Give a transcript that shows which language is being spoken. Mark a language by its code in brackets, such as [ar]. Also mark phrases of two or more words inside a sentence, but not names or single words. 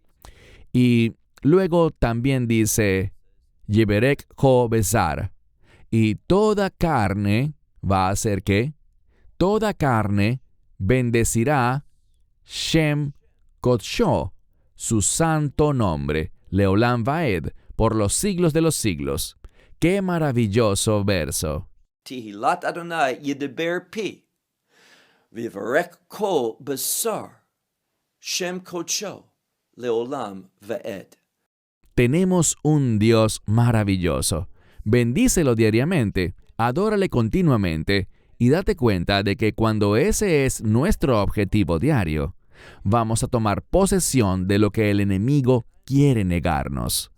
[es] Y luego también dice, [he] ויברך כל בשר, [es] y toda carne va a hacer ¿qué? Toda carne bendecirá [he] שם קדשו, [es] su santo nombre, [he] לעולם ועד, [es] por los siglos de los siglos. ¡Qué maravilloso verso! [he] תהלת אדוני ידבר פי ויברך כל בשר שם קדשו לעולם ועד. [es] Tenemos un Dios maravilloso. Bendícelo diariamente, adórale continuamente, y date cuenta de que cuando ese es nuestro objetivo diario, vamos a tomar posesión de lo que el enemigo quiere negarnos.